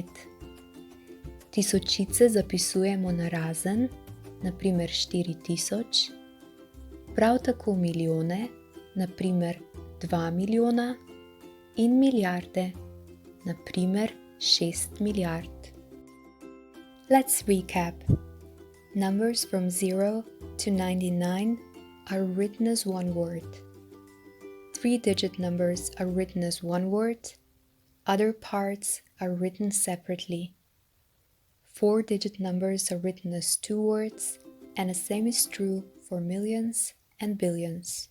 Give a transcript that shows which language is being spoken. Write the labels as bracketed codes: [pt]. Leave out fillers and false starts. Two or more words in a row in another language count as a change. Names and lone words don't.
[sl] Tisočice zapisujemo narazen, na primer 4000, prav tako milijone, na primer 2 milijona, in milijarde, na primer 6 milijard. [en] Let's recap. Numbers from 0 to 99 are written as one word. 3-digit numbers are written as one word. Other parts are written separately. 4-digit numbers are written as two words, and the same is true for millions and billions.